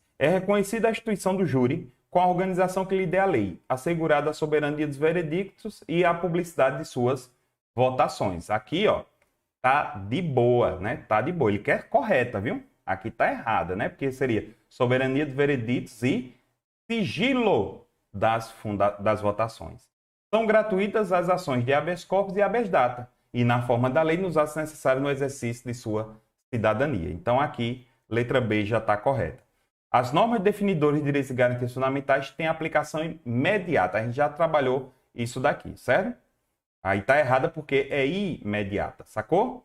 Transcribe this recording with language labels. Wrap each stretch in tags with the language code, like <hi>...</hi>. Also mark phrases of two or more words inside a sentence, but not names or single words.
<pt>É reconhecida a instituição do júri com a organização que lhe dê a lei, assegurada a soberania dos veredictos e a publicidade de suas votações. Aqui, ó, tá de boa, né? Tá de boa. Ele quer correta, viu? Aqui tá errada, né? Porque seria soberania dos veredictos e sigilo das votações. São gratuitas as ações de</pt> <la>habeas corpus</la> <pt>e</pt> <la>habeas data,</la> <pt>e na forma da lei nos atos necessários no exercício de sua cidadania. Então aqui, letra B já está correta. As normas definidoras de direitos e garantias fundamentais têm aplicação imediata. A gente já trabalhou isso daqui, certo? Aí está errada porque é imediata, sacou?</pt>